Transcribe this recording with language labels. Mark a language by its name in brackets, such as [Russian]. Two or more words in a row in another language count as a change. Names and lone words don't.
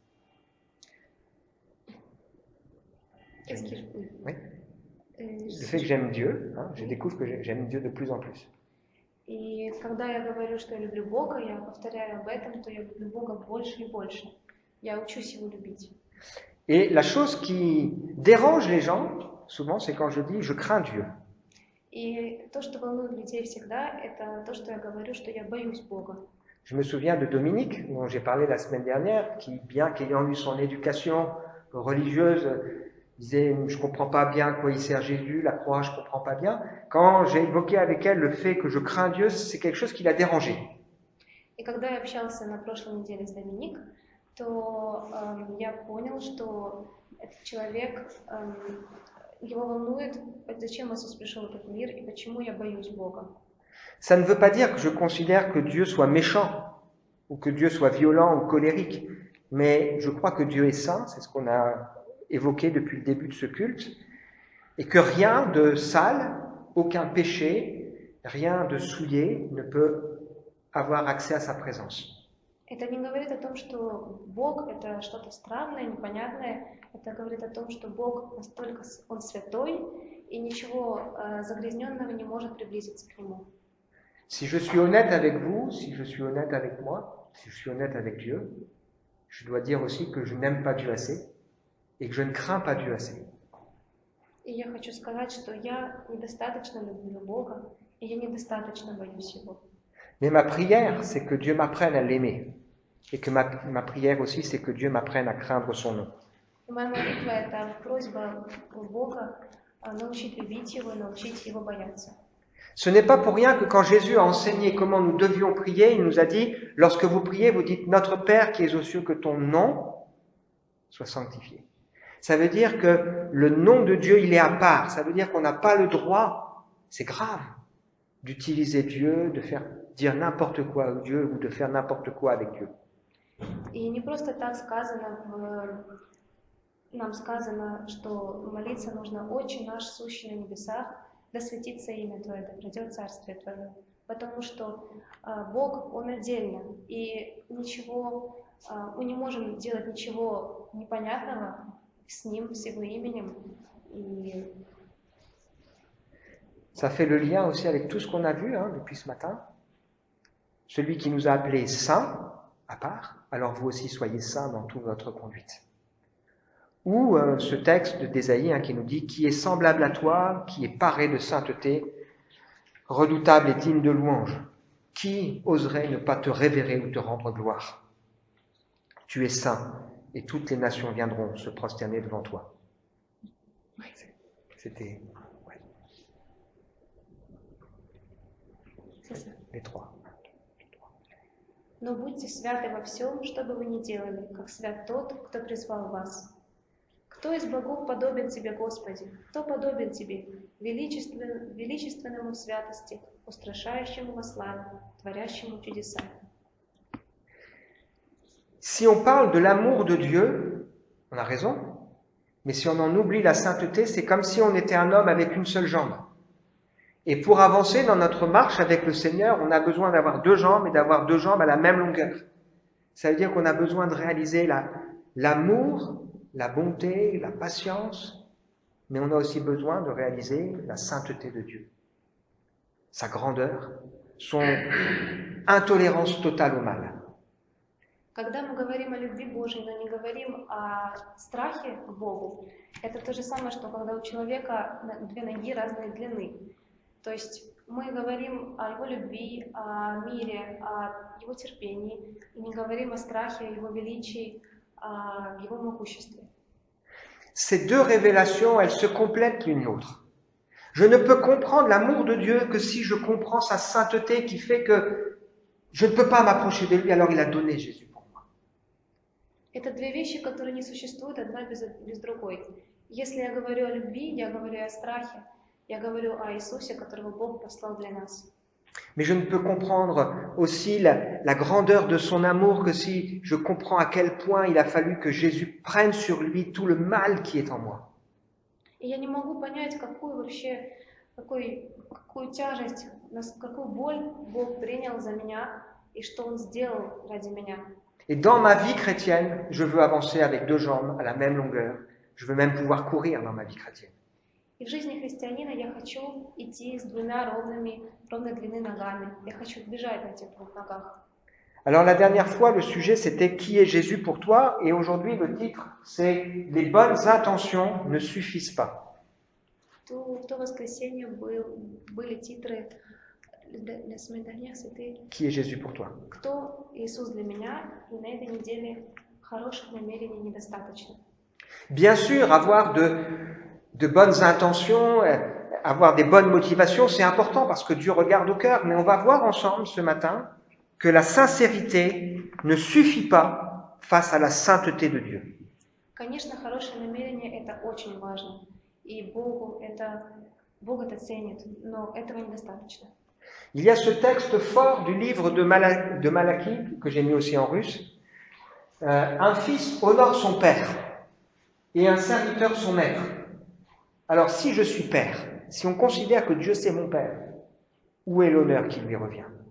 [French] Oui. Le fait que j'aime Dieu, je découvre que j'aime Dieu de plus en plus. [Russian] И когда я говорю, что я люблю Бога, я повторяю об этом, то я люблю Бога больше и больше. Я учусь Его любить. [French] Et la chose qui dérange les gens, souvent, c'est quand je dis je crains Dieu. [Russian] И то, что волнует людей всегда, это то, что я говорю, что я боюсь Бога. [French] Je me souviens de Dominique, dont j'ai parlé la semaine dernière, qui, bien qu'ayant eu son éducation religieuse, disait je comprends pas bien à quoi il sert Jésus, la croix, je comprends pas bien. Quand j'ai évoqué avec elle le fait que je crains Dieu, c'est quelque chose qui l'a dérangé. [Russian] И когда я общался на прошлой неделе с Доминик, то я понял, что этот человек, его волнует, зачем Иисус пришел в этот мир и почему я боюсь Бога. [French] Ça ne veut pas dire que je considère que Dieu soit méchant, ou que Dieu soit violent ou colérique, mais je crois que Dieu est saint, c'est ce qu'on a évoqué depuis le début de ce culte, et que rien de sale, aucun péché, rien de souillé ne peut avoir accès à sa présence. [Russian] Это не говорит о том, что Бог это что-то странное, непонятное. Это говорит о том, что Бог настолько, Он святой, и ничего загрязненного не может приблизиться к Нему. [French] Si je suis honnête avec vous, si je suis honnête avec moi, si je suis honnête avec Dieu, je dois dire aussi que je n'aime pas Dieu assez et que je ne crains pas Dieu assez. [Russian] И я хочу сказать, что я недостаточно люблю Бога, и я недостаточно боюсь Его. [French] Mais ma prière, c'est que Dieu m'apprenne à l'aimer. Et que ma prière aussi, c'est que Dieu m'apprenne à craindre son nom. [Russian] И моя молитва – это просьба у Бога научить любить Его, научить Его бояться. [French] Ce n'est pas pour rien que quand Jésus a enseigné comment nous devions prier, il nous a dit, lorsque vous priez, vous dites, Notre Père qui es aux cieux, que ton nom soit sanctifié. Ça veut dire que le nom de Dieu, il est à part. Ça veut dire qu'on n'a pas le droit, c'est grave, d'utiliser Dieu, de faire dire n'importe quoi à Dieu ou de faire n'importe quoi avec Dieu. [Russian] И не просто так нам сказано, что молиться нужно «Отче наш, сущий на небесах, да светится имя Твое, да придет царствие Твое». Потому что Бог, Он отдельно, и ничего Мы не можем делать ничего непонятного с Ним, с Его именем. И [French] Ça fait le lien aussi avec tout ce qu'on a vu depuis ce matin. Celui qui nous a appelés saints, à part, alors vous aussi soyez saints dans toute votre conduite. Ou ce texte d'Ésaïe qui nous dit « Qui est semblable à toi, qui est paré de sainteté, redoutable et digne de louange. Qui oserait ne pas te révérer ou te rendre gloire? Tu es saint, et toutes les nations viendront se prosterner devant toi. » C'était les trois. [Russian] Но будьте святы во всем, что бы вы ни делали, как свят тот, кто призвал вас. Кто из богов подобен тебе, Господи? Кто подобен тебе, величественному в святости, устрашающему во славе, творящему чудеса? [French] Si on parle de l'amour de Dieu, on a raison, mais si on en oublie la sainteté, c'est comme si on était un homme avec une seule jambe. Et pour avancer dans notre marche avec le Seigneur, on a besoin d'avoir deux jambes et d'avoir deux jambes à la même longueur. Ça veut dire qu'on a besoin de réaliser l'amour, la bonté, la patience, mais on a aussi besoin de réaliser la sainteté de Dieu, sa grandeur, son intolérance totale au mal. [Russian] Когда мы говорим о любви Божьей, но не говорим о страхе к Богу, это то же самое, что когда у человека две ноги разной длины. То есть мы говорим о Его любви, о мире, о Его терпении, и не говорим о страхе, о Его величии, о Его могуществе. [French] Ces deux révélations, elles se complètent l'une l'autre. Je ne peux comprendre l'amour de Dieu que si je comprends sa sainteté qui fait que je ne peux pas m'approcher de lui, alors il a donné Jésus pour moi. [Russian] Это две вещи, которые не существуют одна без другой. Если я говорю о любви, я говорю о страхе, я говорю о Иисусе, которого Бог послал для нас. [French] Mais je ne peux comprendre aussi la grandeur de son amour que si je comprends à quel point il a fallu que Jésus prenne sur lui tout le mal qui est en moi. [Russian] И я не могу понять, какую тяжесть, какую боль Бог принял за меня и что Он сделал ради меня. [French] Et dans ma vie chrétienne, je veux avancer avec deux jambes à la même longueur. Je veux même pouvoir courir dans ma vie chrétienne. [Russian] И в жизни христианина я хочу идти с двумя ровной длины ногами. Я хочу бежать на этих двух ногах. [French] Alors la dernière fois, le sujet c'était « Qui est Jésus pour toi ?» et aujourd'hui le titre c'est « Les bonnes intentions ne suffisent pas ». [Russian] В то воскресенье были титры для смены [French] dernière, c'était Qui est Jésus pour toi? [Russian] Кто Иисус для меня? И на этой неделе хороших намерений недостаточно. [French] Bien sûr, avoir de bonnes intentions, avoir des bonnes motivations, c'est important parce que Dieu regarde au cœur, mais on va voir ensemble ce matin que la sincérité ne suffit pas face à la sainteté de Dieu. [Russian] Конечно, хорошее намерение это очень важно, и Бог это ценит, но этого недостаточно. [French] Il y a ce texte fort du livre de Malachie, que j'ai mis aussi en russe. Un fils honore son père et un serviteur son maître. Alors si je suis père, si on considère que Dieu c'est mon père, où est l'honneur qui lui revient?